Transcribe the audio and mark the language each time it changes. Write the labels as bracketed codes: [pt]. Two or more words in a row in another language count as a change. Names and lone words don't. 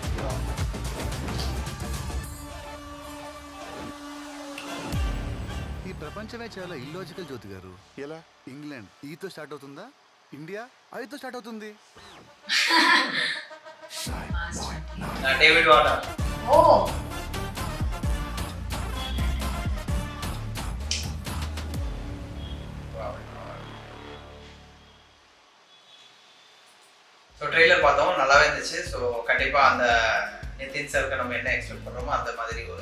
[te] ఈ ప్రపంచమే చాలా ఇల్లాజికల్ జ్యోతి గారు. ఎలా? ఇంగ్లాండ్ ఈతో స్టార్ట్ అవుతుందా, ఇండియా ఐతో స్టార్ట్ అవుతుంది. డేవిడ్ వార్నర్. ఓ [en] so trailer [ta] பார்த்தோம், நல்லாவே இருந்துச்சு. ஸோ கண்டிப்பாக அந்த நிதின் சாருக்கு நம்ம என்ன எக்ஸ்பெக்ட் பண்ணுறோமோ அந்த மாதிரி ஒரு